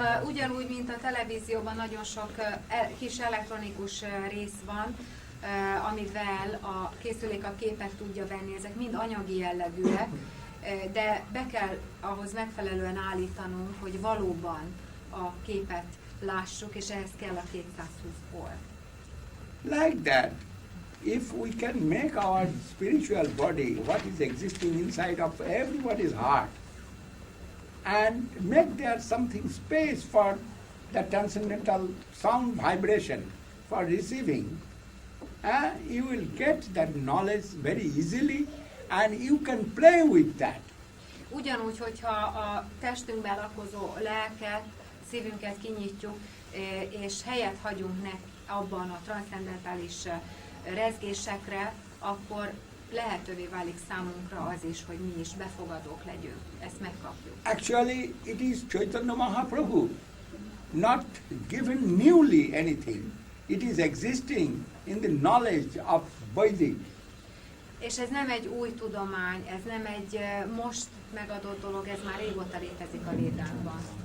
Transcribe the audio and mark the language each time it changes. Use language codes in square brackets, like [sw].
[hu] Ugyanúgy, mint a televízióban nagyon sok kis elektronikus rész van, amivel a készülék a képet tudja venni, ezek mind anyagi jellegűek, de be kell ahhoz megfelelően állítanunk, hogy valóban a képet lássuk, és ehhez kell a 220 volt. [en] Like that, if we can make our spiritual body, what is existing inside of everybody's heart, and make there something space for the transcendental sound vibration for receiving, you will get that knowledge very easily and you can play with that. [hu] Ugyanúgy, hogyha a testünkben lakozó lelket, szívünket kinyitjuk, és helyet hagyunk abban a transzcendentális rezgésekre, akkor lehetővé válik számunkra az is, hogy mi is befogadók legyünk. Ezt megkapjuk. [en] Actually, it is Chaitanya Mahaprabhu, not given newly anything. It is existing in the knowledge of Vedic. [hu] És ez nem egy új tudomány, ez nem egy most megadott dolog, ez már régóta létezik a Védákban.